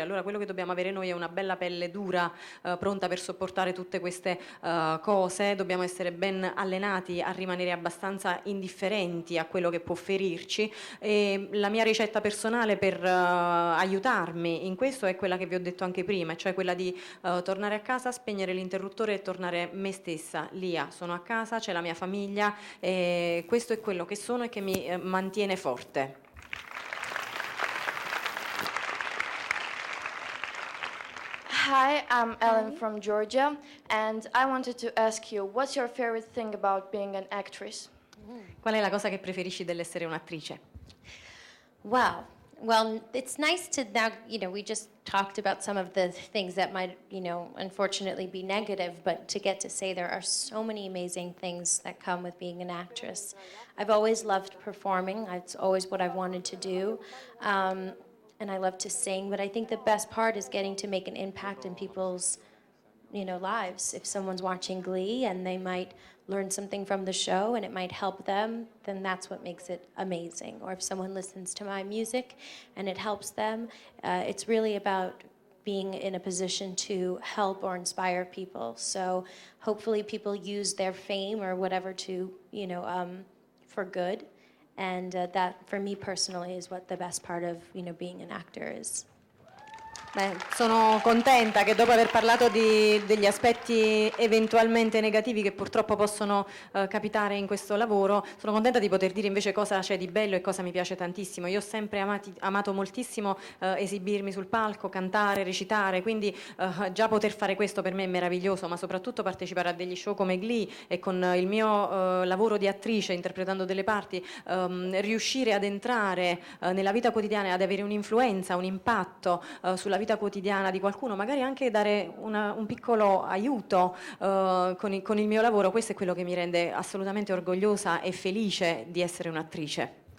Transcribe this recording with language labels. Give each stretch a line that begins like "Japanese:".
Italian: Allora quello che dobbiamo avere noi è una bella pelle dura, pronta per sopportare tutte queste cose, dobbiamo essere ben allenati a rimanere abbastanza indifferenti a quello che può ferirci, e la mia ricetta personale per aiutarmi in questo è quella che vi ho detto anche prima, cioè quella di tornare a casa, spegnere l'interruttore e tornare me stessa. Lia, sono a casa, c'è la mia famiglia, e questo è quello che sono e che mi mantiene forte.
English: Hi, I'm Ellen from Georgia, and I wanted to ask you, what's your favorite thing about being an actress?
Italian: Qual è la cosa che preferisci dell'essere un'attrice?
English: Wow. Well, it's nice to now, we just talked about some of the things that might, unfortunately be negative, but to get to say there are so many amazing things that come with being an actress. I've always loved performing. It's always what I've wanted to do. And I love to sing, but I think the best part is getting to make an impact in people's, lives. If someone's watching Glee and they might learn something from the show and it might help them, then that's what makes it amazing. Or if someone listens to my music and it helps them, it's really about being in a position to help or inspire people. So hopefully people use their fame or whatever to, for good. And that, for me personally, is what the best part of, being an actor is.
Italian: Beh, sono contenta che dopo aver parlato degli aspetti eventualmente negativi che purtroppo possono capitare in questo lavoro, sono contenta di poter dire invece cosa c'è di bello e cosa mi piace tantissimo. Io ho sempre amato moltissimo esibirmi sul palco, cantare, recitare, quindi già poter fare questo per me è meraviglioso, ma soprattutto partecipare a degli show come Glee e con il mio lavoro di attrice interpretando delle parti, riuscire ad entrare nella vita quotidiana e ad avere un'influenza, un impatto sulla vita quotidiana di qualcuno, magari anche dare un piccolo aiuto con il mio lavoro, questo è quello che mi rende assolutamente orgogliosa e felice di essere un'attrice.